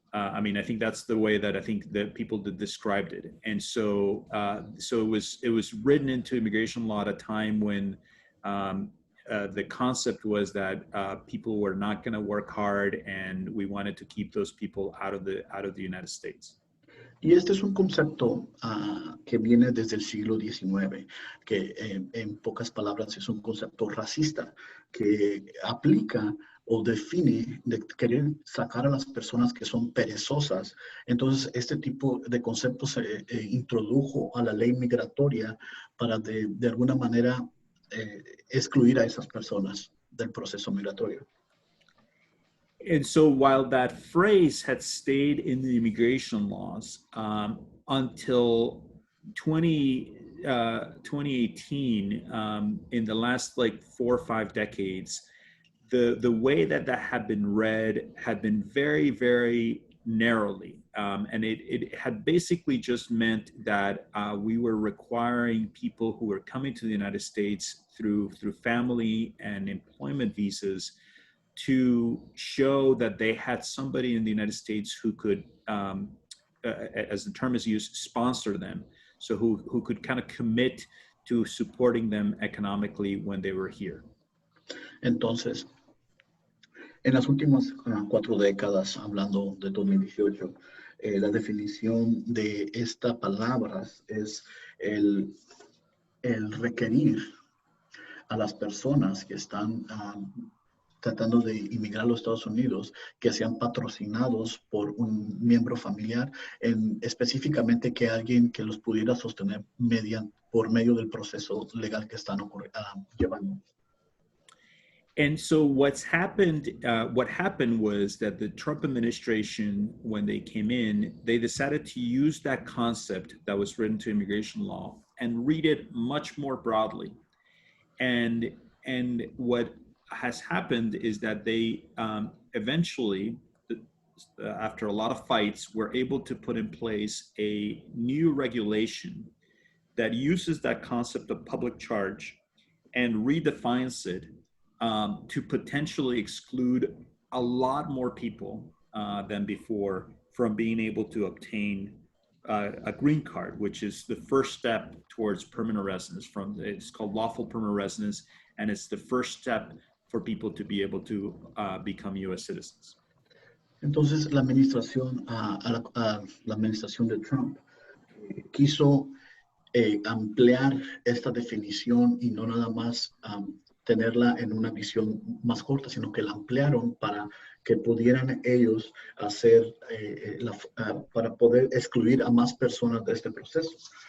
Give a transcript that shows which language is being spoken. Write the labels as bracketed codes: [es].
[en] I mean, I think that's the way that I think that people described it. And so, it was written into immigration law at a time when the concept was that people were not going to work hard, and we wanted to keep those people out of the United States. [es] Y este es un concepto que viene desde el siglo XIX, que en pocas palabras es un concepto racista que aplica o define de querer sacar a las personas que son perezosas. Entonces, este tipo de concepto se introdujo a la ley migratoria para de alguna manera excluir a esas personas del proceso migratorio. [en] And so while that phrase had stayed in the immigration laws until 2018, in the last like 4 or 5 decades, the way that had been read had been very, very narrowly. And it had basically just meant that we were requiring people who were coming to the United States through family and employment visas to show that they had somebody in the United States who could, as the term is used, sponsor them. So who could kind of commit to supporting them economically when they were here. [es] Entonces, en las últimas 4 décadas, hablando de 2018, la definición de esta palabra es el requerir a las personas que están tratando de inmigrar a los Estados Unidos, que sean patrocinados por un miembro familiar, específicamente que alguien que los pudiera sostener por medio del proceso legal que están llevando. [en] And so what happened was that the Trump administration, when they came in, they decided to use that concept that was written to immigration law and read it much more broadly. And what has happened is that they eventually, after a lot of fights, were able to put in place a new regulation that uses that concept of public charge and redefines it to potentially exclude a lot more people than before from being able to obtain a green card, which is the first step towards permanent residence. It's called lawful permanent residence, and it's the first step for people to be able to become U.S. citizens. [es] Entonces, la administración de Trump quiso ampliar esta definición y no nada más tenerla en una visión más corta, sino que la ampliaron para que pudieran ellos hacer, para poder excluir a más personas de este proceso.